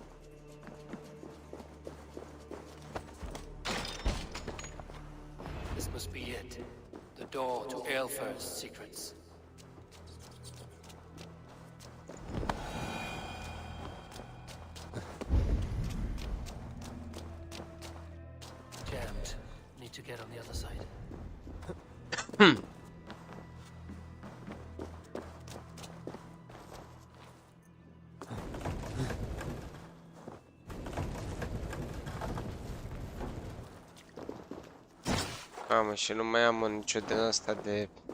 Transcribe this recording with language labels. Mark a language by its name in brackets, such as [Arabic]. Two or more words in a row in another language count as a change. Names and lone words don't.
[English] This must be it. The door to Aelfir's secrets. Jammed. Need to get on the other side. [Romanian] Mamă, și nu mai am nicio din asta de...